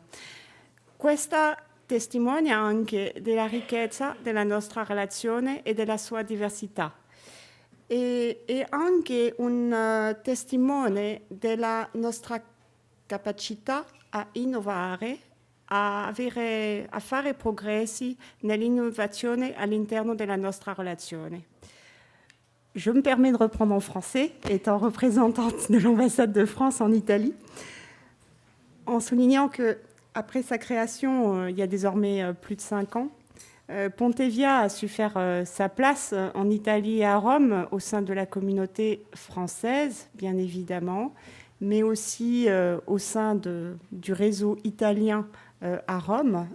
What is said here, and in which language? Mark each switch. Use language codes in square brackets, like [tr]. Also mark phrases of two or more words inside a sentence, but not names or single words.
[it] Questa testimonia anche della ricchezza della nostra relazione e della sua diversità. È anche un testimone della nostra capacità a innovare, a fare progressi nell'innovazione all'interno della nostra relazione. [fr] Je me permets de reprendre en français, étant représentante de l'ambassade de France en Italie, en soulignant que après sa création, il y a désormais plus de 5 ans, Ponte Via a su faire sa place en Italie et à Rome au sein de la communauté française, bien évidemment, mais aussi au sein du réseau italien à Rome.